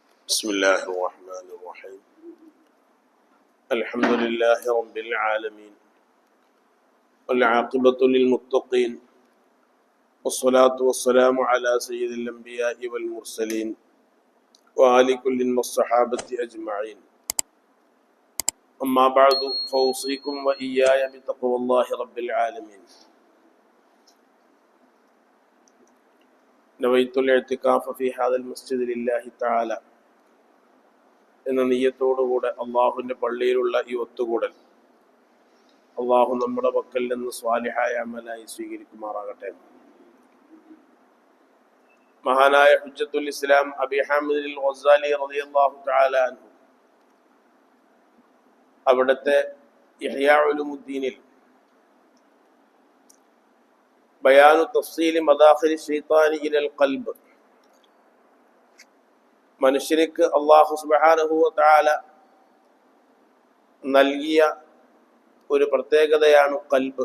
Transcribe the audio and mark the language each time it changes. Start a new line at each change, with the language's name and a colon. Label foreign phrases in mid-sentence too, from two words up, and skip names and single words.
Arabic: بسم الله الرحمن الرحيم الحمد لله رب العالمين والعاقبة للمتقين والصلاة والسلام على سيد الأنبياء والمرسلين وآل كل والصحابة أجمعين أما بعد فأوصيكم وإياي بتقوى الله رب العالمين نويت الاعتكاف في هذا المسجد لله تعالى
Malayalam: എന്ന നിയ്യത്തോടുകൂടെ അള്ളാഹുവിൻ്റെ പള്ളിയിലുള്ള ഈ ഒത്തുകൂടൽ അള്ളാഹു നമ്മുടെ പക്കൽ നിന്ന് സ്വാലിഹായ അമലായി സ്വീകരിക്കുമാറാകട്ടെ. മഹാനായ ഹുജ്ജത്തുൽ ഇസ്ലാം അബി ഹാമിദ് അൽ ഗസാലി
Arabic: رضي الله تعالى عنه
Malayalam: അവിടുത്തെ ഇഹ്യാ ഉലൂമുദ്ദീനിൽ
Arabic: بيان تفصيل مداخل الشيطان إلى القلب,
Malayalam: മനുഷ്യർക്ക്
Arabic: الله سبحانه وتعالى
Malayalam: നൽകിയ ഒരു പ്രത്യേകതയാണ് കൽബ്.